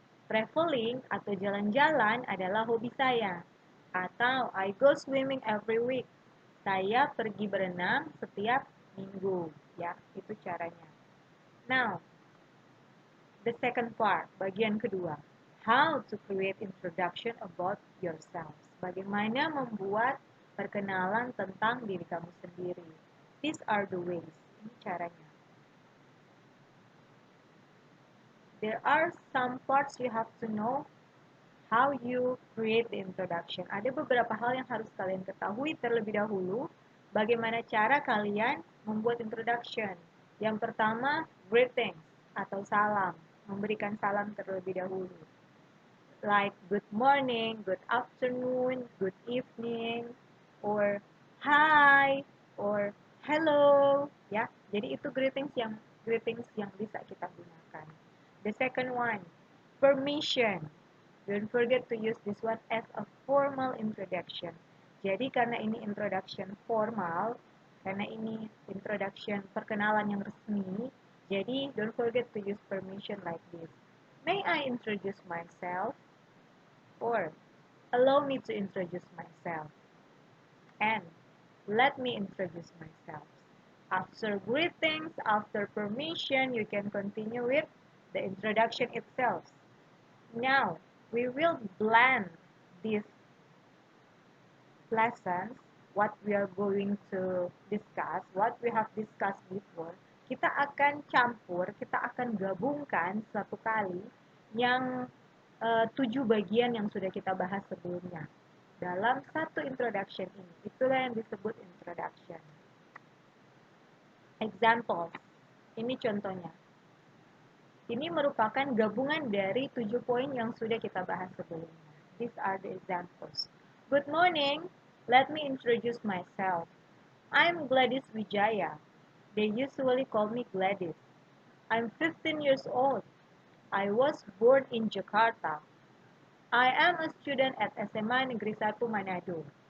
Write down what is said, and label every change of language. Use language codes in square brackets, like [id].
[id] Traveling atau jalan-jalan adalah hobi saya. Atau [en] I go swimming every week. [id] Saya pergi berenang setiap minggu. Ya, itu caranya. [en] Now, the second part, [id] bagian kedua. [en] How to create introduction about yourself. [id] Bagaimana membuat perkenalan tentang diri kamu sendiri. [en] These are the ways. [id] Ini caranya. [en] There are some parts you have to know how you create the introduction. [id] Ada beberapa hal yang harus kalian ketahui terlebih dahulu. Bagaimana cara kalian membuat introduction. Yang pertama, greetings atau salam. Memberikan salam terlebih dahulu. [en] Like good morning, good afternoon, good evening, or hi, or hello. [id] Ya, jadi itu greetings yang bisa kita gunakan. [en] The second one, permission. Don't forget to use this one as a formal introduction. [id] Jadi karena ini introduction formal, karena ini introduction perkenalan yang resmi, jadi [en] don't forget to use permission like this. May I introduce myself? Or allow me to introduce myself. And let me introduce myself. After greetings, after permission, you can continue with the introduction itself. Now, we will blend these lessons, what we are going to discuss, what we have discussed before. [id] Kita akan campur, kita akan gabungkan satu kali yang 7 bagian yang sudah kita bahas sebelumnya. Dalam satu introduction ini, itulah yang disebut introduction. Example, ini contohnya. Ini merupakan gabungan dari 7 poin yang sudah kita bahas sebelumnya. [en] These are the examples. Good morning, let me introduce myself. I'm Gladys Wijaya. They usually call me Gladys. I'm 15 years old. I was born in Jakarta. I am a student at SMA Negeri 1 Manado.